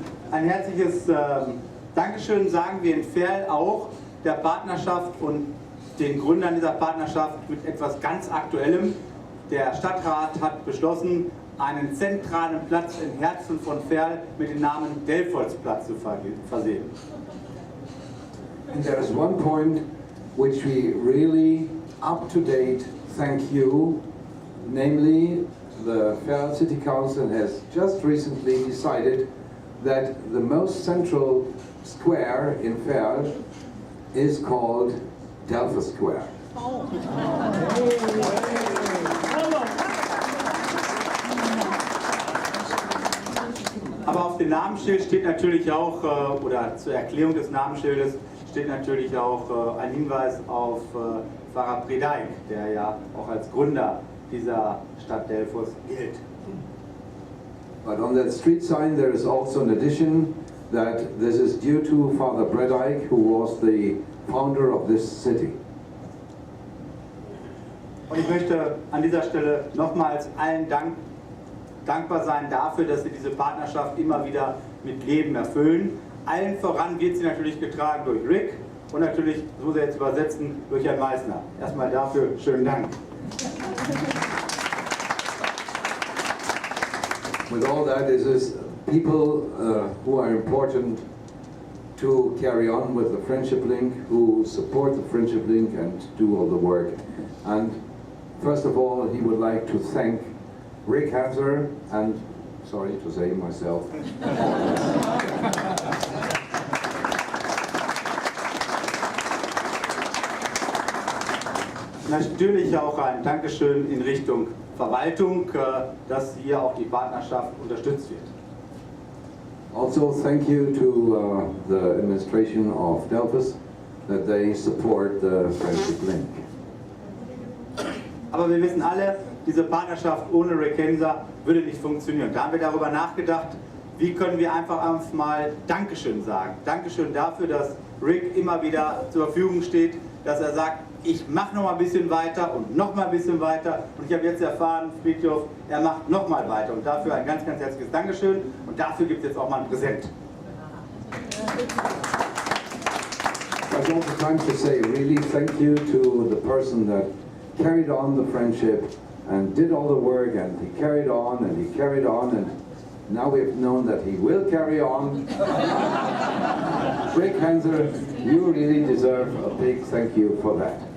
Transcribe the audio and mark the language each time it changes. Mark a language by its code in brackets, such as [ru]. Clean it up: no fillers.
[de] Ein herzliches Dankeschön sagen wir in Ferl auch der Partnerschaft und den Gründern dieser Partnerschaft mit etwas ganz Aktuellem. Der Stadtrat hat beschlossen, einen zentralen Platz im Herzen von Verl mit dem Namen Delfolsplatz zu versehen. [en] And there is one point which we really up to date thank you, namely the Verl City Council has just recently decided that the most central square in Verl is called Delphos Square. [de] Aber auf dem Namensschild steht natürlich auch, oder zur Erklärung des Namensschildes steht natürlich auch ein Hinweis auf Pfarrer Predeik, der ja auch als Gründer dieser Stadt Delphos gilt. [en] But on that street sign there is also an addition that this is due to Father Predeik, who was the founder of this city. [de] Und ich möchte an dieser Stelle nochmals allen dankbar sein dafür, dass sie diese Partnerschaft immer wieder mit Leben erfüllen. Allen voran wird sie natürlich getragen durch Rick und natürlich, so muss er jetzt übersetzen, durch Herrn Meissner. Erstmal dafür schönen Dank. [en] With all that is people who are important to carry on with the Friendship Link, who support the Friendship Link and do all the work. And first of all, he would like to thank Rick Hanser and, sorry to say myself, [de] natürlich auch ein Dankeschön in Richtung Verwaltung, dass hier auch die Partnerschaft unterstützt wird. [en] Also thank you to the administration of Delphos that they support the Friendship Link. [de] Aber wir wissen alle, diese Partnerschaft ohne Rick Hanser würde nicht funktionieren. Da haben wir darüber nachgedacht, wie können wir einfach mal Dankeschön sagen. Dankeschön dafür, dass Rick immer wieder zur Verfügung steht, dass er sagt, ich mache noch mal ein bisschen weiter und noch mal ein bisschen weiter. Und ich habe jetzt erfahren, Friedhof, er macht noch mal weiter. Und dafür ein ganz, ganz herzliches Dankeschön. Und dafür gibt es jetzt auch mal ein Präsent. [en] I'd also time to say really thank you to the person that carried on the friendship and did all the work, and he carried on and he carried on, and now we've known that he will carry on. Rick Hanser, you really deserve a big thank you for that.